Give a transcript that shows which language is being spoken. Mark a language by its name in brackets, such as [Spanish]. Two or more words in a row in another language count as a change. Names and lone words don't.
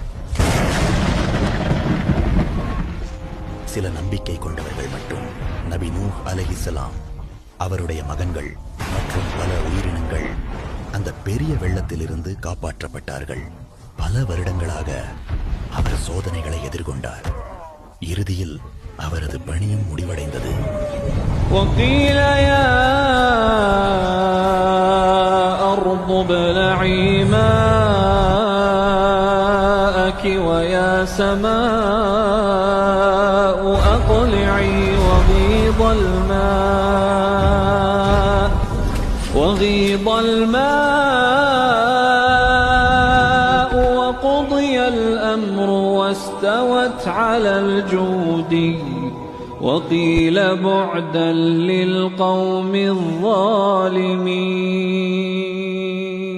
[Tamil] சில நம்பிக்கை கொண்டவர்கள் மட்டும், நபி நூஹ் அலைஹிஸ்ஸலாம், அவருடைய மகன்கள் மற்றும் பல உயிரினங்கள் அந்த பெரிய வெள்ளத்திலிருந்து காப்பாற்றப்பட்டார்கள். பல வருடங்களாக அவர் சோதனைகளை எதிர்கொண்டார். இறுதியில் அவரது பணியும் முடிவடைந்தது. [Arabic] وقيل يا أرض ابلعي ماءك ويا سماء أقلعي وغيض الماء وقضي الأمر واستوت على الجود وقيل بعدا للقوم الظالمين.